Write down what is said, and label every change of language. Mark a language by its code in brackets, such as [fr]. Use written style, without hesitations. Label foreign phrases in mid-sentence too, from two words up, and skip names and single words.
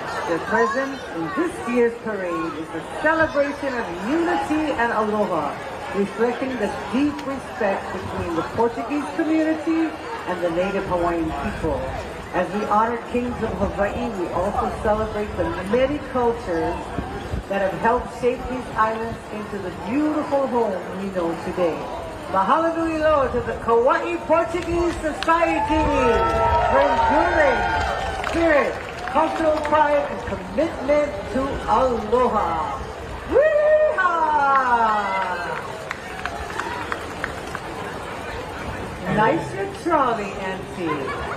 [en] Their presence in this year's parade is a celebration of unity and aloha, reflecting the deep respect between the Portuguese community and the native Hawaiian people. As we honor kings of Hawaii, we also celebrate the many cultures that have helped shape these islands into the beautiful home we know today. [haw] Mahalo nui loa [en] to the Kaua'i Portuguese Society for enduring spirit, cultural pride, and commitment to aloha. Wee-haw! Nice your trolley, Auntie.